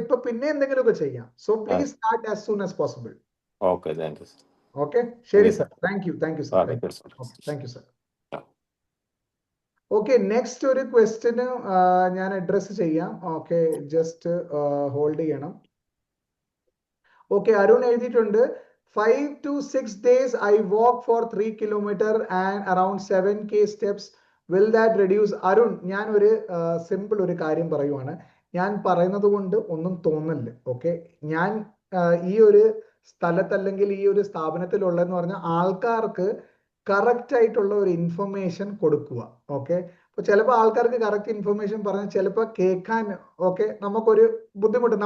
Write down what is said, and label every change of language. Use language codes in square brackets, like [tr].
[ml] ഇപ്പൊ പിന്നെ എന്തെങ്കിലുമൊക്കെ ചെയ്യാം. [en] So please start as soon as possible. Okay, thank you. Okay, ശരി sir. Thank you sir. Thank you sir. [ml] Okay, next ഒരു question ഞാൻ അഡ്രസ് ചെയ്യാം. ഓക്കെ, ജസ്റ്റ് ഹോൾഡ് ചെയ്യണം. [en] Okay, Arun എഴുതിയിട്ടുണ്ട്, 5 to 6 days I walk for 3 kilometer and around 7K steps. Will that reduce? [ml] Arun, ഞാൻ ഒരു simple ഒരു കാര്യം പറയുവാണ്. ഞാൻ പറയുന്നത് കൊണ്ട് ഒന്നും തോന്നില്ല. ഓക്കെ, ഞാൻ ഈ ഒരു സ്ഥലത്ത് അല്ലെങ്കിൽ ഈ ഒരു സ്ഥാപനത്തിലുള്ളതെന്ന് പറഞ്ഞാൽ ആൾക്കാർക്ക് കറക്റ്റ് ആയിട്ടുള്ള ഒരു ഇൻഫർമേഷൻ കൊടുക്കുക. ഓക്കെ, അപ്പൊ ചിലപ്പോൾ ആൾക്കാർക്ക് കറക്റ്റ് ഇൻഫർമേഷൻ പറഞ്ഞാൽ ചിലപ്പോൾ കേൾക്കാൻ ഓക്കെ നമുക്കൊരു ബുദ്ധിമുട്ട്.